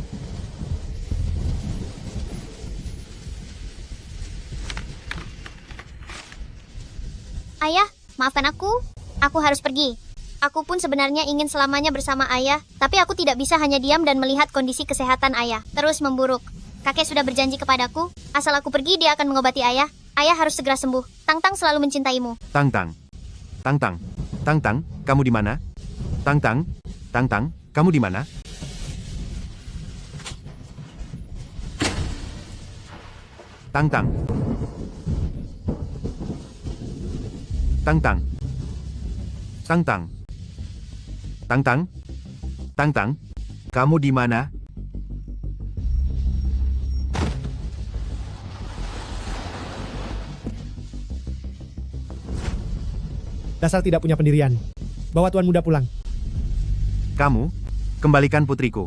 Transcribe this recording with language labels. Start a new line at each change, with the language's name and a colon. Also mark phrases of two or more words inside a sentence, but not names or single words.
Indonesian: Ayah, maafkan aku. Aku harus pergi. Aku pun sebenarnya ingin selamanya bersama ayah, tapi aku tidak bisa hanya diam dan melihat kondisi kesehatan ayah terus memburuk. Kakek sudah berjanji kepadaku, asal aku pergi dia akan mengobati ayah. Ayah harus segera sembuh. Tang-Tang selalu mencintaimu. Tang-Tang. Tang-Tang. Tang-Tang, kamu di mana? Tang-Tang. Tang-Tang, kamu di mana? Tang-Tang. Tang-Tang. Tang-Tang. Tang-Tang. Tang-Tang, kamu di mana? Dasar tidak punya pendirian. Bawa tuan muda pulang. Kamu, kembalikan putriku.